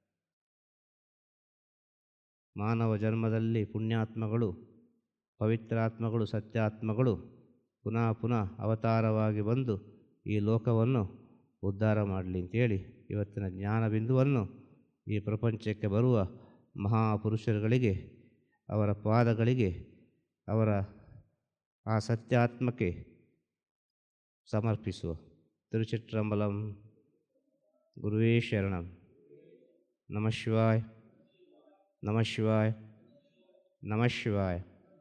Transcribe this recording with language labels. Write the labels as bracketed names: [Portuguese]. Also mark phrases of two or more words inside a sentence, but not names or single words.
[Kannada] ಮಾನವ ಜನ್ಮದಲ್ಲಿ ಪುಣ್ಯಾತ್ಮಗಳು, ಪವಿತ್ರಾತ್ಮಗಳು, ಸತ್ಯಾತ್ಮಗಳು ಪುನಃ ಪುನಃ ಅವತಾರವಾಗಿ ಬಂದು ಈ ಲೋಕವನ್ನು ಉದ್ಧಾರ ಮಾಡಲಿ ಅಂತೇಳಿ ಇವತ್ತಿನ ಜ್ಞಾನ ಬಿಂದುವನ್ನು ಈ ಪ್ರಪಂಚಕ್ಕೆ ಬರುವ ಮಹಾಪುರುಷರುಗಳಿಗೆ, ಅವರ ಪಾದಗಳಿಗೆ, ಅವರ ಆ ಸತ್ಯಾತ್ಮಕ್ಕೆ ಸಮರ್ಪಿಸುವ. ತಿರುಚಿಟ್ರಂಬಲಂ. [Sanskrit] ಗುರುವೇ ಶರಣಂ. ನಮಃ ಶಿವಾಯ, ನಮಃ ಶಿವಾಯ, ನಮಃ ಶಿವಾಯ.